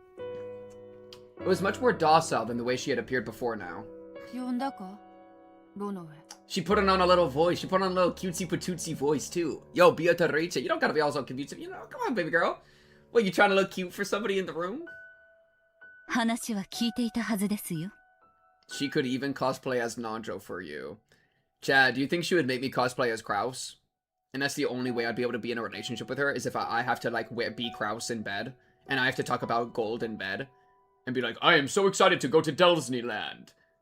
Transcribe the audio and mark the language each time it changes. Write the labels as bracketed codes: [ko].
[en] It was much more docile than the way she had appeared before now. [ja] 呼んだかどの上 [en] She put on a little voice. She put on a little cutesy patootsy voice too. Yo, Beatrice, you don't gotta be all so cute. You know, come on, baby girl. What, you trying to look cute for somebody in the room? [ja] 話は聞いていたはずですよ [en] She could even cosplay as Nanjo for you. Chad, do you think she would make me cosplay as Kraus? And that's the only way I'd be able to be in a relationship with her, is if I have to, like, be Kraus in bed. And I have to talk about gold in bed. And be like, I am so excited to go to Disneyland.